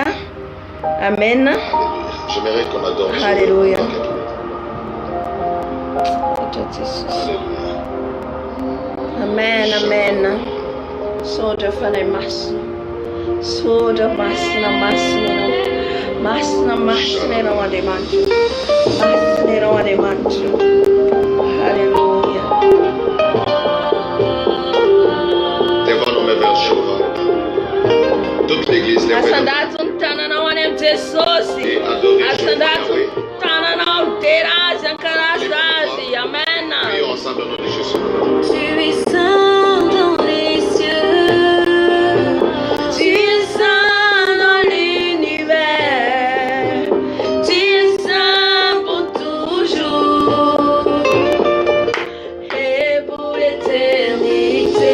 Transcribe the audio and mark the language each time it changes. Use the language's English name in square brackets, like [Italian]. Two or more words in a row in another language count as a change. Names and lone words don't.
[French] Amen. Je mérite qu'on adore. Alléluia. Alléluia. [Malagasy] Amen, amen. Sodra fanay masina. Sodra masina, masina ianao. Masina, masina ianao Andriamanitra. Masina ianao Andriamanitra. Alléluia. [French] Levons nos mains vers Jéhovah. Toute l'église, levez nos mains [Malagasy] Asandato ny tananao any amin'ny Jesosy. [French] et adorez [Malagasy] Asandato Jéhovah. ny tananao midera azy, ankaraza azy. Amen. [French] Prions ensemble au nom de Jésus. Tu es saint dans les cieux, Tu es saint dans l'univers, tu es saint pour toujours et pour l'éternité.